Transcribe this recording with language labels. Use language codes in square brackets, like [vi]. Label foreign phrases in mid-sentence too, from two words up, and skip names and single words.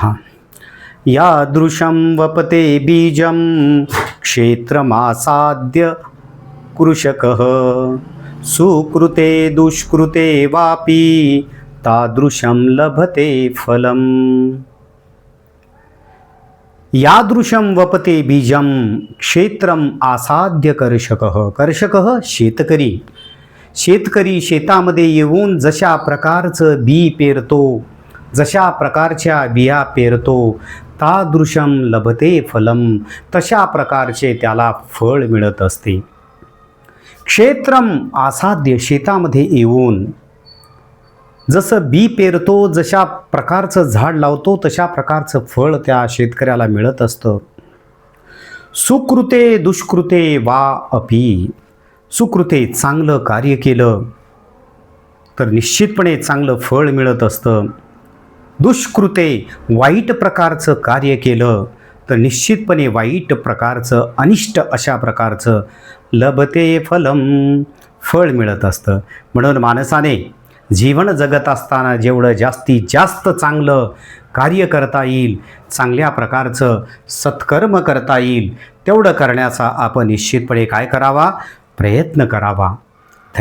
[sa] यादृशं वपते बीजं क्षेत्रमासाद्य कृषकः सुकृते दुष्कृते वापि तादृशं लभते फलम्। यादृशं वपते बीजं क्षेत्रम आसाद्य कर्षकः। [mr] कर्षकः शेतकरी शेतामध्ये येऊन जशा प्रकारचं बी पेरतो, जशा प्रकारच्या बिया पेरतो, [sa] तादृशं लभते फलम, [mr] तशा प्रकारचे त्याला फळ मिळत असते। [sa] क्षेत्रम आसाद्य, [mr] शेतामध्ये येऊन जसं बी पेरतो, जशा प्रकारचं झाड लावतो, तशा प्रकारचं फळ त्या शेतकऱ्याला मिळत असतं। [sa] सुकृते दुष्कृते वा अपि, [mr] सुकृते चांगलं कार्य केलं तर निश्चितपणे चांगलं फळ मिळत असतं। दुष्कृते वाईट प्रकारचं कार्य केलं तर निश्चितपणे वाईट प्रकारचं अनिष्ट अशा प्रकारचं [sa] लभते फलम, [mr] फळ मिळत असतं। म्हणून माणसाने जीवन जगत असताना जेवढं जास्तीत जास्त चांगलं कार्य करता येईल, चांगल्या प्रकारचं सत्कर्म करता येईल, तेवढं करण्याचा आपण निश्चितपणे काय करावा, प्रयत्न करावा।